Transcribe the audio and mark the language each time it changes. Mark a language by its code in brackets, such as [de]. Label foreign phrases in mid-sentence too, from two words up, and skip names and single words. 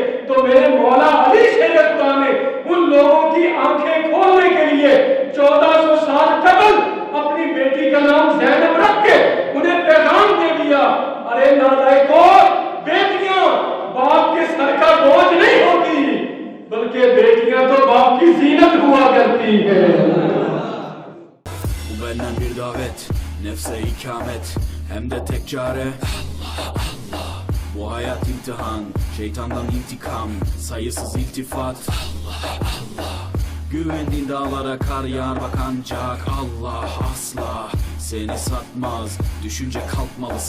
[ur] تو میرے مولا علی شیر خدا نے ان لوگوں کی آنکھیں کھولنے کے لیے 1400 سال قبل اپنی بیٹی کا نام زینب رکھ کے انہیں پیغام دے دیا، ارے نالائکو، بیٹیاں باپ کے سر کا بوجھ نہیں ہوتی بلکہ بیٹیاں تو باپ کی زینت ہوا کرتی ہے. [tr] Bu benden bir davet, nefse ikamet, hem de tek çare [ar] Allah Allah. [tr] Bu hayat imtihan, şeytandan intikam, sayısız iltifat [ar] Allah Allah. [tr] Güvendiğin dağlara kar yağar bak ancak Allah asla seni satmaz, düşünce kalkmalısın.